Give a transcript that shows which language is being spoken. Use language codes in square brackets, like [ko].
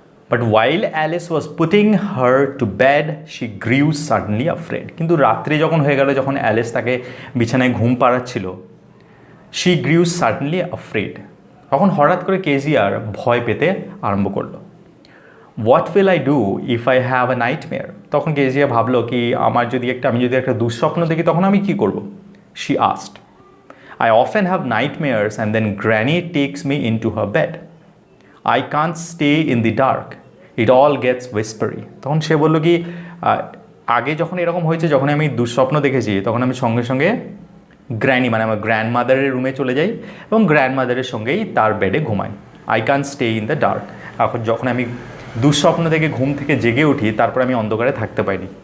[en] but while Alice was putting her to bed she grew suddenly afraid, [bn] কিন্তু রাত্রি যখন হয়ে গেল, যখন অ্যালিস তাকে বিছানায় ঘুম পাড়াচ্ছিল, [en] she grew suddenly afraid, [bn] তখন হঠাৎ করে কেজিয়ার ভয় পেতে আরম্ভ করলো। [en] What will I do if I have a nightmare? [bn] তখন কেজিয়া ভাবলো কি আমি যদি একটা দুঃস্বপ্ন দেখি তখন আমি কী করব? [en] She asked, I often have nightmares and then Granny takes me into her bed. I can't stay in the dark. It all gets whispery. [bn] তখন সে বললো কি আগে যখন এরকম হয়েছে, যখন আমি দুঃস্বপ্ন দেখেছি তখন আমি সঙ্গে সঙ্গে গ্র্যানি মানে আমার গ্র্যান্ডমাদারের রুমে চলে যাই এবং গ্র্যান্ডমাদারের সঙ্গেই তার বেডে ঘুমাই। [en] I can stay in the dark. [bn] এখন যখন আমি দুঃস্বপ্ন থেকে ঘুম থেকে জেগে উঠি তারপর আমি অন্ধকারে থাকতে পাইনি।